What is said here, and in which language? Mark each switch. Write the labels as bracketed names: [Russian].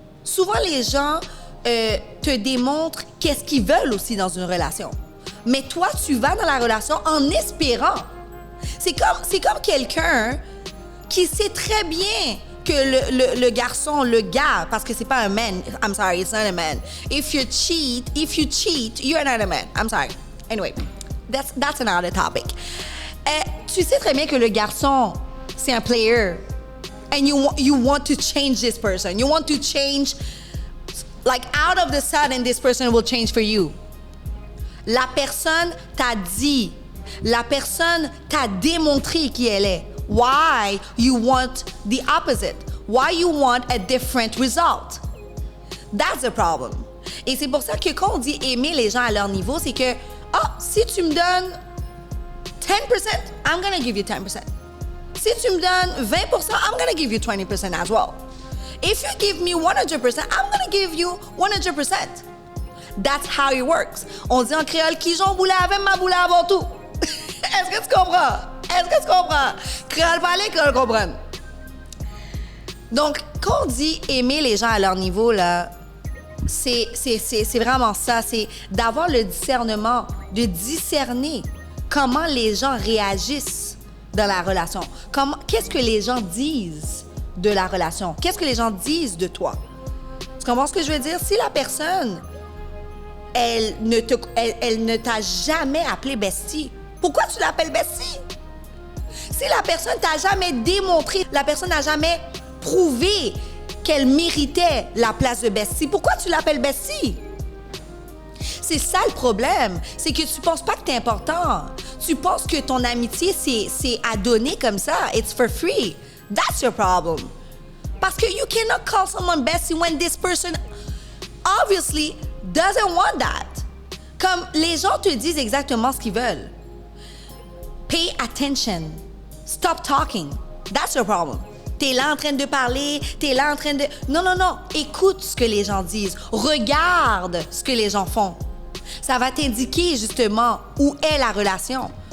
[French] Souvent, les gens te démontrent qu'est-ce qu'ils veulent aussi dans une relation. Mais toi, tu vas dans la relation en espérant. C'est comme quelqu'un qui sait très bien que le garçon, le gars, parce que c'est pas un man. [English] I'm sorry, it's not a man. If you cheat, you're not a man. I'm sorry. Anyway, that's another topic. [French] Tu sais très bien que le garçon, c'est un player. [English] And you want to change this person. You want to change, like out of the sudden, this person will change for you. [French] La personne t'a dit, la personne t'a démontré qui elle est. [English] Why you want the opposite? Why you want a different result? That's the problem. [French] Et c'est pour ça que quand on dit aimer les gens à leur niveau, c'est que, si tu me donnes 10%, [English] I'm gonna give you 10%. [French] Si tu me donnes 20%, [English] I'm gonna give you 20% as well. If you give me 100%, I'm gonna give you 100%. That's how it works. [French] On dit en créole, qui j'en boule avec ma boule avant tout. Est-ce que tu comprends? Est-ce que tu comprends? Créole parler, créole comprendre. Donc, quand on dit aimer les gens à leur niveau, là, c'est vraiment ça. C'est d'avoir le discernement, de discerner comment les gens réagissent dans la relation. Qu'est-ce que les gens disent de la relation? Qu'est-ce que les gens disent de toi? Tu comprends ce que je veux dire? Si la personne, elle ne t'a jamais appelé bestie, pourquoi tu l'appelles bestie? Si la personne t'a jamais démontré, la personne n'a jamais prouvé qu'elle méritait la place de bestie, pourquoi tu l'appelles bestie? C'est ça le problème. C'est que tu penses pas que t'es important. Tu penses que ton amitié, c'est à donner comme ça. [English] It's for free. That's your problem. [French] Parce que [English] you cannot call someone bestie when this person obviously doesn't want that. [French] Comme les gens te disent exactement ce qu'ils veulent. [English] Pay attention. Stop talking. That's your problem. [French] T'es là en train de parler, t'es là en train de... Non. Écoute ce que les gens disent. Regarde ce que les gens font. Ça va t'indiquer justement où est la relation.